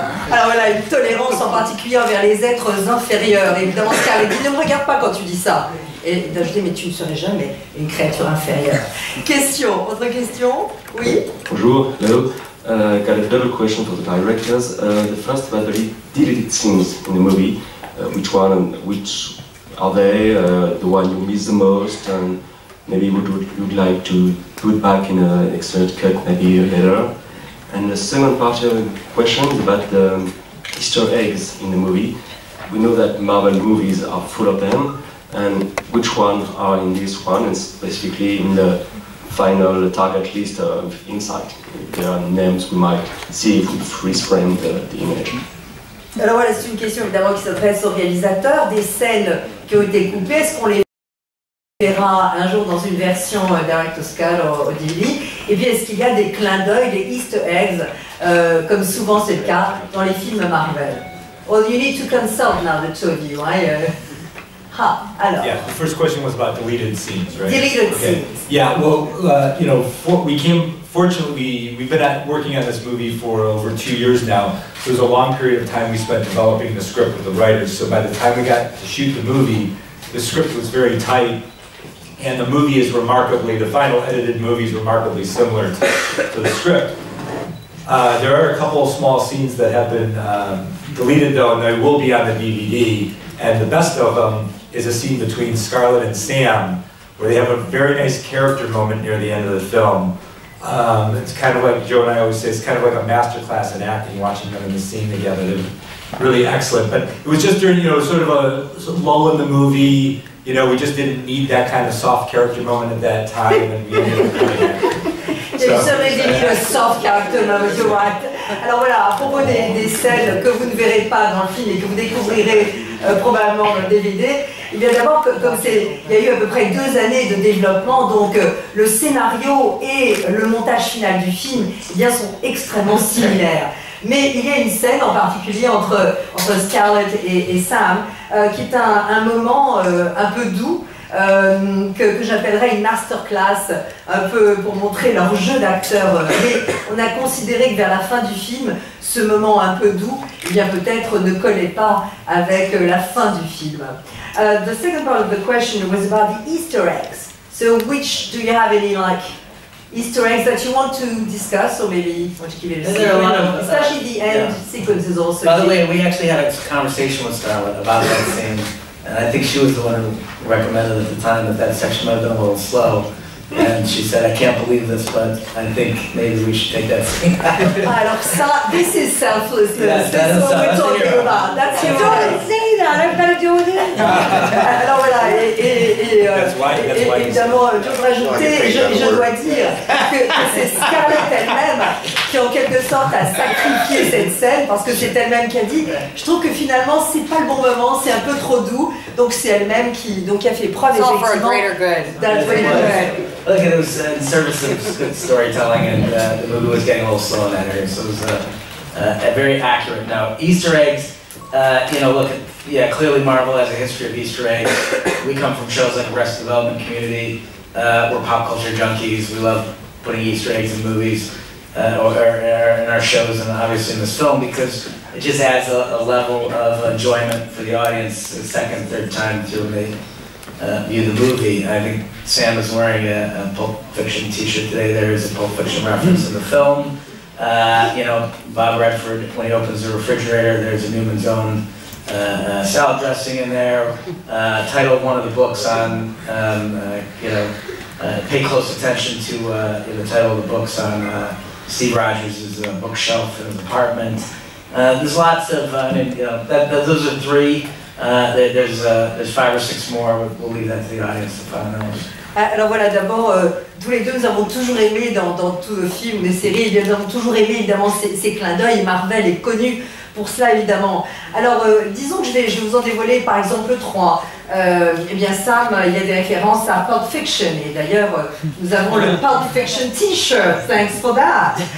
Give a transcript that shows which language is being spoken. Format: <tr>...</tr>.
<fr>Alors voilà, une tolérance en particulier envers les êtres inférieurs. Évidemment, Scarlett dit, ne me regarde pas quand tu dis ça. Et d'ajouter, mais tu ne serais jamais une créature inférieure. Question, autre question? Oui? Bonjour, hello.</fr> <en>Got a double question for the directors. The first about the deleted scenes in the movie. Which one and which are they? The one you miss the most, and maybe would you like to put back in an extended cut maybe later? And the second part of the question is about the Easter eggs in the movie. We know that Marvel movies are full of them, and which ones are in this one, and specifically in the final target list of Insight. There are names we might see if we freeze frame the image.</en> <fr>Alors voilà, c'est une question évidemment qui s'adresse aux réalisateurs. Des scènes qui ont été coupées, est-ce qu'on les verra un jour dans une version Director's Cut au DVD? Et puis est-ce qu'il y a des clins d'œil, des Easter eggs, comme souvent c'est le cas dans les films Marvel?</fr> <en>Well, you need to consult now, the two of you, right?</en> <fr>Alors.</fr> <en>Yeah, the first question was about deleted scenes, right? Deleted scenes. Yeah, well, you know, fortunately, we've been working on this movie for over 2 years now. So it was a long period of time we spent developing the script with the writers. So by the time we got to shoot the movie, the script was very tight, and the movie is remarkably, the final edited movie is remarkably similar to the script. There are a couple of small scenes that have been deleted though, and they will be on the DVD. And the best of them is a scene between Scarlett and Sam, where they have a very nice character moment near the end of the film. It's kind of like Joe and I always say, it's kind of like a masterclass in acting, watching them in the scene together. They're really excellent. But it was just during, you know, sort of a lull in the movie. You know, we just didn't need that kind of soft character moment at that time, and we ended up doing it. You certainly need a soft character moment, you're right.</en> <fr>Alors voilà, à propos des scènes que vous ne verrez pas dans le film et que vous découvrirez probablement dans le DVD, eh bien d'abord, comme il y a eu à peu près 2 années de développement, donc le scénario et le montage final du film eh bien, sont extrêmement similaires. Mais il y a une scène en particulier entre Scarlett et Sam qui est un moment un peu doux, que j'appellerais une masterclass, un peu pour montrer leur jeu d'acteur. Mais on a considéré que vers la fin du film, ce moment un peu doux, eh bien peut-être ne collait pas avec la fin du film.</fr> <en>The second part of the question was about the Easter eggs. So which do you have any like Easter eggs that you want to discuss, or maybe want to keep it a secret? There are a lot of, especially the end sequences also. By the way, we actually had a conversation with Scarlett about that scene, and I think she was the one who recommended at the time that section might have been a little slow. And she said, I can't believe this, but I think maybe we should take that scene out.</en> <fr>Alors ça,</fr> <en>this is selflessness. That's what we're talking about. That's your Don't say that. I've got to deal with it.</en> <fr>Alors voilà, et évidemment, je voudrais ajouter, je dois dire que c'est Scarlett elle-même qui en quelque sorte a sacrifié cette scène, parce que c'est elle-même qui a dit, je trouve que finalement c'est pas le bon moment, c'est un peu trop doux, donc c'est elle-même qui a fait preuve effectivement.</fr> <en>That's greater good. Look, it was in service of good storytelling, and the movie was getting a little slow in that area, so it was a very accurate note. Easter eggs, you know, look, yeah, clearly Marvel has a history of Easter eggs. We come from shows like Arrested Development, Community. We're pop culture junkies. We love putting Easter eggs in movies or in our shows, and obviously in this film, because it just adds a level of enjoyment for the audience the second, third time through they view the movie. I think Sam is wearing a Pulp Fiction t-shirt today. There is a Pulp Fiction reference in the film. You know, Bob Redford, when he opens the refrigerator, there's a Newman's Own salad dressing in there. Title of one of the books on, you know, pay close attention to the title of the books on Steve Rogers' bookshelf in his apartment. There's lots of, you know, those are 3. There's 5 or 6 more. We'll leave that to the audience to find out.</en> <fr>Alors voilà, d'abord, tous les deux, nous avons toujours aimé dans tout le film, les séries, nous avons toujours aimé évidemment ces clins d'œil, et Marvel est connu pour cela évidemment. Alors disons que je vais vous en dévoiler par exemple 3. eh bien Sam, il y a des références à Pulp Fiction, et d'ailleurs nous avons le Pulp Fiction t-shirt,</fr> <en>thanks for that.</en>